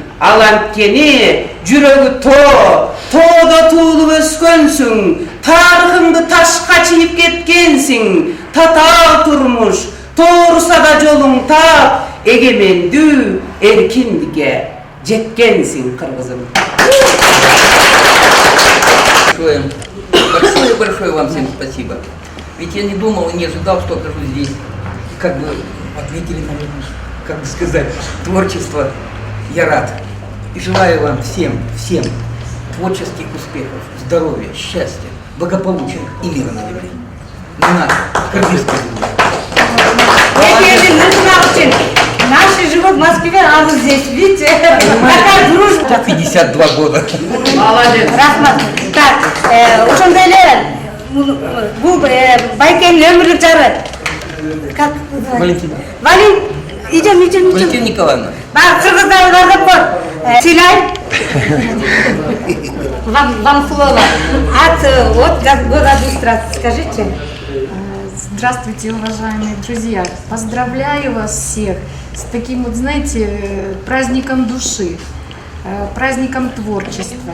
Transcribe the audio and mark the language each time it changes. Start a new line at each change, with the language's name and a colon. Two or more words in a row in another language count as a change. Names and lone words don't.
Kyrgyz: Ал анткени жүрөгү тоодо туулуп өскөнсүң, тарыхыңды ташка чийип кеткенсиң, татаал турмуш, тооруса да жолуң таап, эгемендүү эркиндикке жеткенсиң, кыргызым.
Russian: Большое вам всем спасибо. Ведь я не думал и не ожидал, что окажусь здесь. Как бы ответили на меня, как бы сказать, творчество. Я рад. И желаю вам всем творческих успехов, здоровья, счастья, благополучия и мира на земле. Не надо, кыргызская земля. Наши живут в Москве, а вы здесь, видите? Такая дружба. 52 года. Молодец.
Kyrgyz: Рахмат. Так, ошондой эле бул Байкенин өмүрлүк жары.
Russian: Как? Валентина. Идем. Валентина Николаевна.
Kyrgyz: Бар кыргыздар бар деп кой. Сыйлайм.
Russian: Вам слово. От года администрации, скажите. Здравствуйте, уважаемые друзья! Поздравляю вас всех с таким, вот знаете, праздником души, праздником творчества.